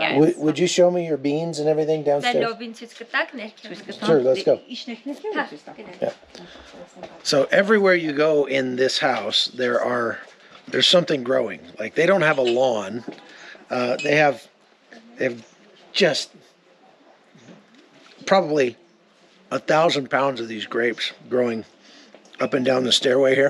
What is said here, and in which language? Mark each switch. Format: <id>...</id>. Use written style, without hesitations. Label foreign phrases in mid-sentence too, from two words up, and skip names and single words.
<en>Yes. Would you show me your beans and everything</en> <hy>Դա</hy> <en>downstairs?</en> <hy>լոբին ցույց կտակ ներքև։</hy> <en>Sure, let's go. Yeah. So everywhere you go in this house, there's something growing. Like they don't have a lawn. They have just probably 1,000 pounds of these grapes growing up and down the stairway here.</en>